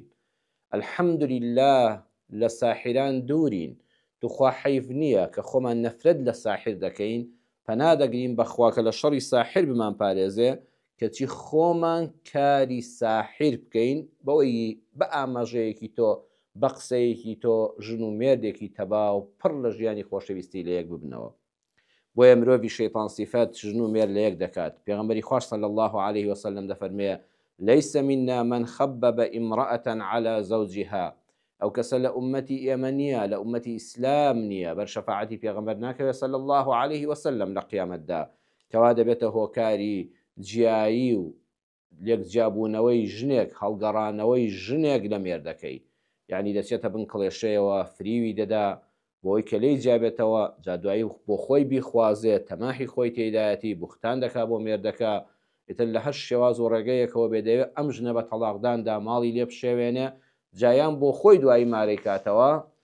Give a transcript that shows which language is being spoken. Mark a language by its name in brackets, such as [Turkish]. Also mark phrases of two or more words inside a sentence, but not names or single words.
[Central Kurdish] الحەمدولله لە ساحیران دوورین، توخوا حەیف نییە کە خۆمان نەفرەت لە ساحیر دەکەین، پەنادەگرین بەخوا کە لە شەڕی ساحیر بمان پارێزێ، کەچی خۆمان کاری ساحیر بکەین بەوەی بە ئاماژەیەکی تۆ بە قسەیەکی تۆ ژن و مێردێکی تەبا و پڕ لە ژیانی خۆشەویستی لە یەک ببنەوە. بۆیە مرۆڤی شەیطان سیفەت ژن و مێرد لە یەک دەکات. پێغەمبەری خوار [Arabic] صلی الله عليه وسلم [Central Kurdish] دەفەرمێ [Arabic] ليس منا من خبب امرأة على زوجها. [Central Kurdish] ئەو کەسە لە ئومەتی ئێمە نییە، لە ئومەتی ئیسلام نییە، بەر شەفاعەتی پێغەمبەر ناکەوێت [Arabic] صلی الله عليه وسلم [Central Kurdish] لە قیامەتدا، کەوا دەبێتە هۆکاری جیایی و یەکجابوونەوەی ژنێک، هەڵگەڕانەوەی ژنێک لە مێردەکەی. یعنی دەچێتە بن کڵێشەیەوە فریوی دەدا بۆی کە لێی جابێتەوە، جادوایی بۆ خۆی بیخوازێت، تەماحی خۆی تێدایەتی بوختان دەکا بۆ مێردەکە، ئیتر لە هەر شێواز و ڕێگەیەکەوە بێدەوێت ئەم ژنە بە تەلاقداندا ماڵی لێ بشێوێنێ، جایان بۆ خۆی دوایی مارەی کاتەوە،